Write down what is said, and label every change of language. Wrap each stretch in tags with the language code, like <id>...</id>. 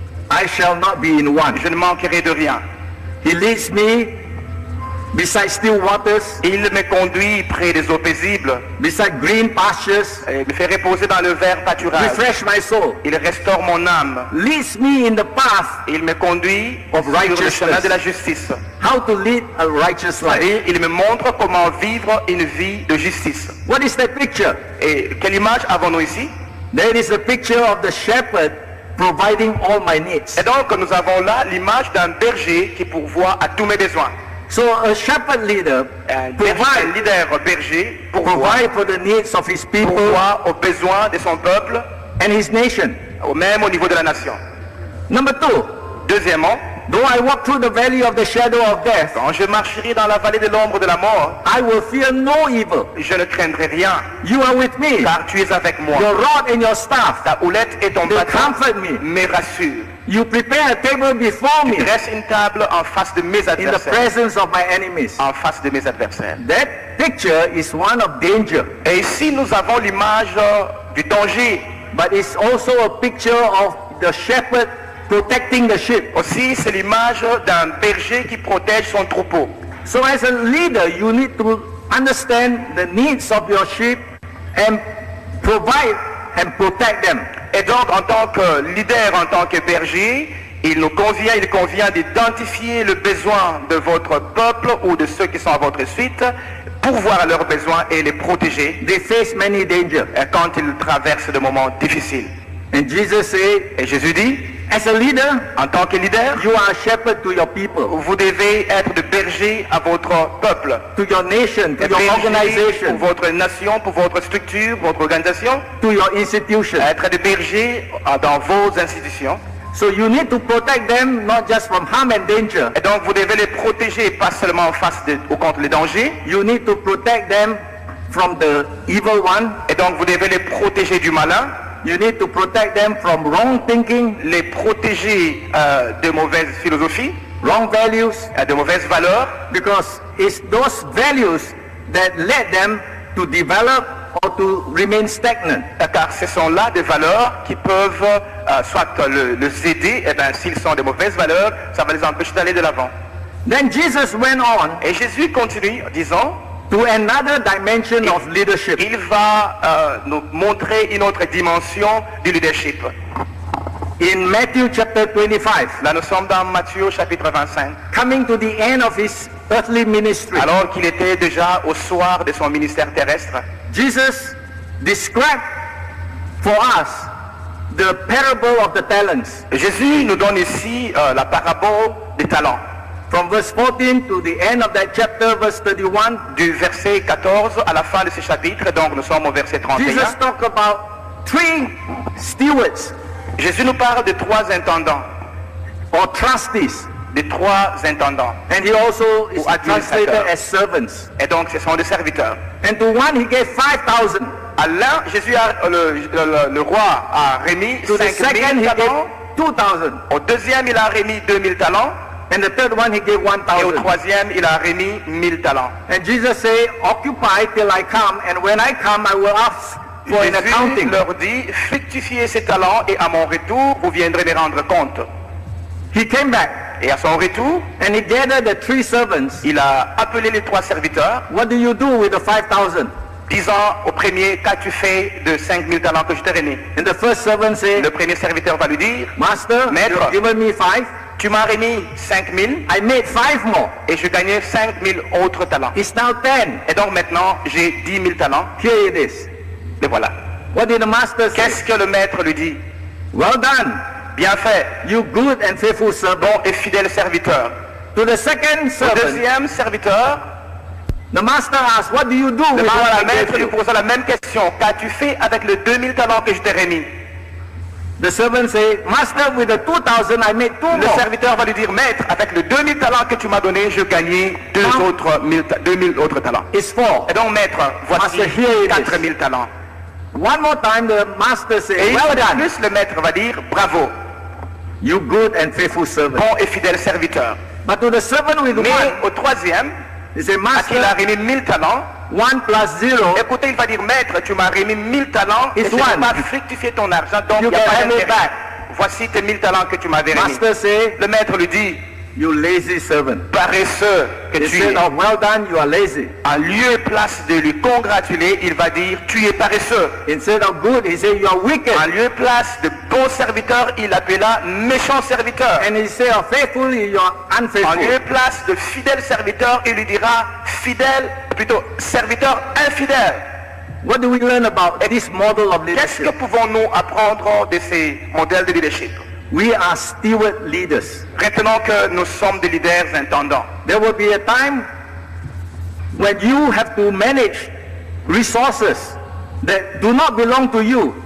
<en>I shall not be in want.</en> <fr>je ne manquerai de rien.</fr> <en>He leads me beside still waters,</en> <fr>Il me conduit près des eaux paisibles,</fr> <en>beside green pastures,</en> <fr>et me fait reposer dans le vert pâturage.</fr> <en>refresh my soul.</en> <fr>Il restaure mon âme.</fr> <en>Leads me in the path</en> <fr>Il me conduit</fr> <en>of</en> <fr>sur le</fr> <en>righteousness.</en> <fr>chemin de la justice.</fr> <en>How to lead a righteous life.</en> <fr>Et il me montre comment vivre une vie de justice.</fr> <en>What is that picture?</en> <fr>Et quelle image avons-nous ici?</fr> <en>That is a picture of the shepherd providing all my needs.</en> <fr>Et donc nous avons là l'image d'un berger qui pourvoit à tous mes besoins.</fr> <en>So a shepherd leader</en> <fr>Un</fr> <en>provide</en> <fr>leader berger pourvoit</fr> <en>for the needs of his people</en> <fr>aux besoins de son peuple,</fr> <en>and his nation.</en> <fr>même au niveau de la nation.</fr> <en>Number two,</en> <fr>Deuxièmement,</fr> <en>though I walk through the valley of the shadow of death,</en> <fr>quand je marcherai dans la vallée de l'ombre de la mort,</fr> <en>I will fear no evil.</en> <fr>je ne craindrai rien,</fr> <en>You are with me.</en> <fr>car tu es avec moi.</fr> <en>Your rod and your staff,</en> <fr>Ta houlette et ton</fr> <en>they</en> <fr>bâton</fr> <en>comfort me.</en> <fr>me rassurent.</fr> <en>You prepare a table before me</en> <fr>Dresse une table en face de mes</fr> <en>in the</en> <fr>adversaires.</fr> <en>presence of my enemies.</en> <fr>En face de mes adversaires.</fr> <en>That picture is one of danger,</en> <fr>Et ici, nous avons l'image du danger.</fr> <en>but it's also a picture of the shepherd protecting the sheep.</en> <fr>Aussi, c'est l'image d'un berger qui protège son troupeau.</fr> <en>So as a leader, you need to understand the needs of your sheep and provide and protect them.</en> <fr>Et donc, en tant que leader, en tant que berger, il convient d'identifier le besoin de votre peuple ou de ceux qui sont à votre suite, pourvoir à leurs besoins et les protéger</fr> <en>They face many dangers.</en> <fr>quand ils traversent des moments difficiles.</fr> <en>And Jesus said,</en> <fr>Et Jésus dit,</fr> <en>as a leader,</en> <fr>en tant que leader,</fr> <en>you are a shepherd to your people,</en> <fr>vous devez être de berger à votre peuple,</fr> <en>to your nation, to</en> <fr>de</fr> <en>your</en> <fr>berger pour</fr> <en>organization,</en> <fr>votre nation, pour votre structure, votre organisation,</fr> <en>to your institution.</en> <fr>être de berger dans vos institutions.</fr> <en>So you need to protect them not just from harm and danger.</en> <fr>Et donc vous devez les protéger pas seulement ou contre les dangers,</fr> <en>You need to protect them from the evil one.</en> <fr>et donc vous devez les protéger du malin,</fr> <en>You need to protect them from wrong thinking,</en> <fr>les protéger de mauvaises philosophies,</fr> <en>wrong values,</en> <fr>de mauvaises valeurs,</fr> <en>because it's those values that led them to develop or to remain stagnant.</en> <fr>car ce sont là des valeurs qui peuvent soit les aider, et bien s'ils sont de mauvaises valeurs, ça va les empêcher d'aller de l'avant.</fr> <en>Then Jesus went on</en> <fr>Et Jésus continue en disant,</fr> <en>to another dimension of leadership.</en> <fr>il va nous montrer une autre dimension du leadership.</fr> <en>In Matthew chapter 25,</en> <fr>Là nous sommes dans Matthieu chapitre 25,</fr> <en>coming to the end of his earthly ministry,</en> <fr>alors qu'il était déjà au soir de son ministère terrestre.</fr> <en>Jesus described for us the parable of the talents.</en> <fr>Jésus nous donne ici la parabole des talents.</fr> <en>From verse 14 to the end of that chapter, verse 31,</en> <fr>Du verset 14 à la fin de ce chapitre, donc nous sommes au verset 31.</fr> <en>Jesus talked about three stewards</en> <fr>Jésus nous parle de trois intendants,</fr> <en>or trustees,</en> <fr>de trois intendants.</fr> <en>and he also is</en> <fr>Ou administrateurs.</fr> <en>translated as servants.</en> <fr>Et donc ce sont des serviteurs.</fr> <en>And to one he gave 5,000.</en> <fr>À l'un, le roi a remis</fr> <en>To the</en> <fr>5 000</fr> <en>second he gave</en> <fr>talents.</fr> <en>2,000.</en> <fr>Au deuxième, il a remis 2000 talents.</fr> <en>And the third one he gave</en> <fr>Et au</fr> <en>1,000.</en> <fr>troisième, il a remis 1000 talents.</fr> <en>And Jesus said, occupy till I come, and when I come I will ask for an</en> <fr>Jésus</fr> <en>accounting.</en> <fr>leur dit, fructifiez ces talents et à mon retour, vous viendrez me rendre compte.</fr> <en>He came back</en> <fr>Et à son retour,</fr> <en>and he gathered the three servants.</en> <fr>il a appelé les trois serviteurs,</fr> <en>What do you do with the 5,000?</en> <fr>disant au premier, qu'as-tu fait de 5000 talents que je t'ai remis?</fr> <en>And the first servant said,</en> <fr>Le premier serviteur va lui dire,</fr> <en>Master,</en> <fr>Maître.</fr> <en>you've given me 5.</en> <fr>tu m'as remis 5000</fr> <en>I made 5 more.</en> <fr>et je gagnais 5000 autres talents.</fr> <en>It's now 10.</en> <fr>Et donc maintenant, j'ai 10 000 talents.</fr> <en>Here it is.</en> <fr>Et voilà.</fr> <en>What did the master say?</en> <fr>Qu'est-ce que le maître lui dit?</fr> <en>Well done,</en> <fr>Bien fait,</fr> <en>you good and faithful servant.</en> <fr>bon et fidèle serviteur.</fr> <en>To the second</en> <fr>Au</fr> <en>servant,</en> <fr>deuxième serviteur,</fr> <en>the master asked, what do you do with</en> <fr>le</fr> <en>what I</en> <fr>maître lui</fr> <en>you?</en> <fr>posa la même question. Qu'as-tu fait avec les 2000 talents que je t'ai remis?</fr> <en>The servant said, Master, with the 2,000 I made 2</en> <fr>Le</fr> <en>more.</en> <fr>serviteur va lui dire, maître, avec les 2000 talents que tu m'as donnés, je gagnais 2000 autres talents.</fr> <en>It's 4.</en> <fr>Et donc, maître, voici</fr> <en>Master, here it is.</en> <fr>4000 talents.</fr> <en>One more time, the master</en> <fr>Et</fr> <en>said,</en> <fr>une</fr> <en>well</en> <fr>fois de</fr> <en>done,</en> <fr>plus, le maître va dire, bravo,</fr> <en>you good and faithful servant.</en> <fr>bon et fidèle serviteur.</fr> <en>But to the servant with</en> <fr>Mais</fr> <en>one,</en> <fr>au troisième,</fr> <en>he said,</en> <fr>à qui il a</fr> <en>Master,</en> <fr>remis 1000 talents,</fr> <en>1 plus 0,</en> <fr>écoutez, il va dire, maître, tu m'as remis 1000 talents et</fr> <en>It's</en> <fr>je n'ai</fr> <en>one.</en> <fr>pas fructifié ton argent, donc il</fr> <en>You</en> <fr>n'y a</fr> <en>can</en> <fr>pas</fr> <en>have it</en> <fr>d'intérêt.</fr> <en>back.</en> <fr>Voici tes 1000 talents que tu m'avais remis.</fr> <en>Master said,</en> <fr>Le maître lui dit,</fr> <en>you lazy servant.</en> <fr>paresseux que</fr> <en>He</en> <fr>tu</fr> <en>said,</en> <fr>es.</fr> <en>oh, well done, you are lazy.</en> <fr>En lieu et place de lui congratuler, il va dire, tu es paresseux.</fr> <en>Instead of good, he said, you are wicked.</en> <fr>En lieu et place de bon serviteur, il appela méchant serviteur.</fr> <en>And he said, oh, faithful, you are</en> <fr>En lieu et</fr> <en>unfaithful.</en> <fr>place de fidèle serviteur, il lui dira fidèle, plutôt serviteur infidèle.</fr> <en>What do we learn about this model of</en> <fr>Qu'est-ce que</fr> <en>leadership?</en> <fr>pouvons-nous apprendre de ces modèles de leadership?</fr> <en>We are steward leaders.</en> <fr>Retenons que nous sommes des leaders intendants.</fr> <en>There will be a time when you have to manage resources that do not belong to you.</en>